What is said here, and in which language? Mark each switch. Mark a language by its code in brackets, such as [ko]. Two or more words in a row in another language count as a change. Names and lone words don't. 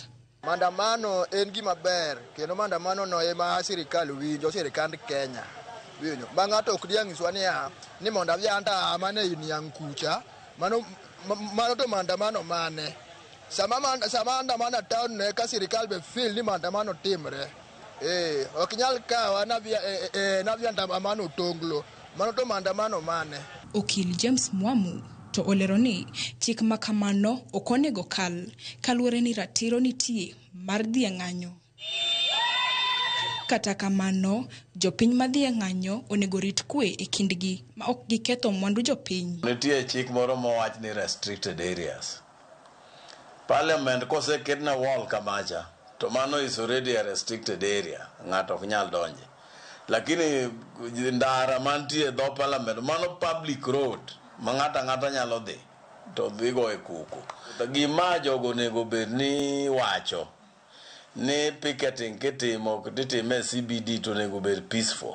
[luo] Maandamano en gima ber, kendo maandamano no ema sirikal winjo, sirikand Kenya. Winjo. Bang' ng'ato ok diang' iswa ni mondo adhi anta amane niang' kucha, mano to maandamano mane. Sama maandamano town ne ka sirikal be feel ni maandamano timre. Ok nyal kawa na vya maandamano tonglo. Mano to maandamano mane. Okil James Mwamu to olero ni chik makamano ok onego kal, kaluwore ni ratiro nitie mar dhi e ng'anyo. Kata kamano, jopiny madhi e ng'anyo onego rit kwe e kindgi ma ok giketho mwandu jopiny. Nitie chik moro mowach ni [en] restricted areas. [luo] Parliament koseket na wall kamacha, to mano [en] is already a restricted area, [luo] ng'ato ok nyal donje. Lakini ndara mantie dho parliament, mano [en] public road, [luo] ma ng'ata nyalo dhi, to dhigo e kuku. Gima jogo onego bed ni wacho, ni picketing kitimo e CBD to onego bed peaceful.